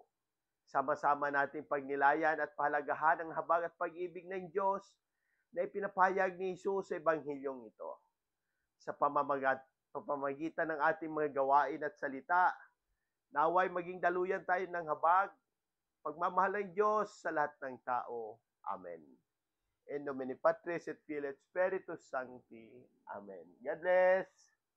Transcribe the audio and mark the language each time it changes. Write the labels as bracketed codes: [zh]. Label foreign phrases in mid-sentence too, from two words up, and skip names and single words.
[tl] Sama-sama nating pagnilayan at pahalagahan ang habag at pag-ibig ng Diyos na ipinapahayag ni Jesus sa Ebanghelyong ito. Sa pamamagitan ng ating mga gawain at salita, naway maging daluyan tayo ng habag, pagmamahal ng Diyos sa lahat ng tao. Amen. [la] In nomine Patris et Filii et Spiritus Sancti. [en] Amen. God bless.